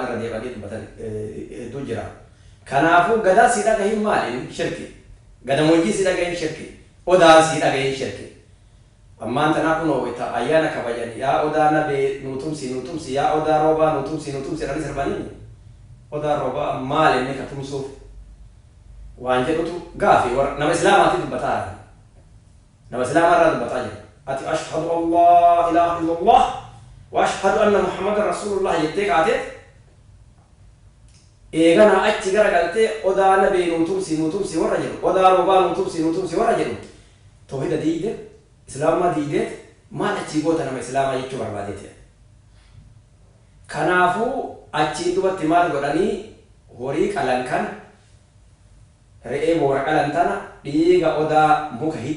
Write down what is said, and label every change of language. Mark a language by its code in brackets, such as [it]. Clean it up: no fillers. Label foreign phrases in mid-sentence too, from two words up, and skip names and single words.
[om] irra deemanii dubbatan hedduu jira kanaafuu gadaa sii dhagaye maali shirki gadamojjii sii dhagaye shirki odaan sii dhagaye shirki ammaan tanaa kunoo wayita ayyaana kabajan yaa odaa nabee nutumsi yaa odaa roobaa nutumsi jedhanii sirbanii odaa roobaa maal inni ka tumsuuf waan jedhutu gaafi nama islaamaatti dubbataa nama islaamarraa dubbataa jira ati [ar] أشهد أن لا إله إلا الله وأشهد أن محمدا رسول الله [om] jettee kaateet eeganaa achi garagaltee odaa nabee nutumsi warra jedhu odaa roobaa nutumsi warra jedhu tawhida diide islaamaa diideet maal achii goota nama islaamaa jechuu barbaadeeti kanaafuu achii dubatti maal godhanii horii qalan kan re'ee boora qalan tana dhiiga odaa muka hidda